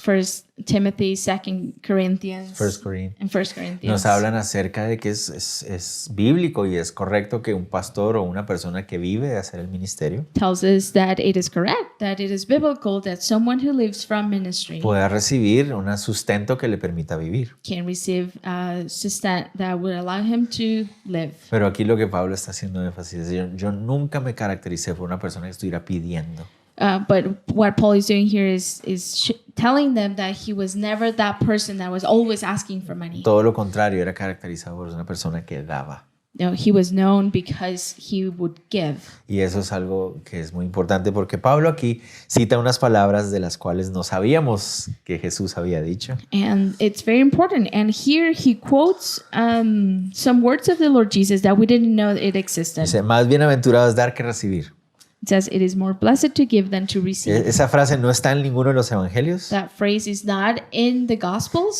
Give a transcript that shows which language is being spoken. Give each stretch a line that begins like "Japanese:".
English: First Timothy, Second Corinthians, First Corinthians. and First Corinthians.
Spanish: Nos hablan acerca de que es bíblico y es correcto que un pastor o una persona que vive de hacer el ministerio
English: Tells us that it is correct, that it is biblical, that someone who lives from ministry
Spanish: pueda recibir un sustento que le permita vivir.
English: can receive sustenance that would allow him to live.
Spanish: Pero aquí lo que Pablo está haciendo énfasis es, yo nunca me caractericé por una persona que estuviera pidiendo.
English: But what Paul is doing here is telling them that he was never that person that was always asking for money.
Spanish: Todo lo contrario, era caracterizado por una persona que daba.
English: No, he was known because he would give.
Spanish: Y eso es algo que es muy importante porque Pablo aquí cita unas palabras de las cuales no sabíamos que Jesús había dicho.
English: And it's very important. And here he quotes some words of the Lord Jesus that we didn't know it existed.
Spanish: Dice, más bienaventurado es dar que recibir.
English: It says, it is more blessed to give than to receive.
Spanish: Esa frase no está en ninguno de los evangelios,
English: That phrase is not in the Gospels,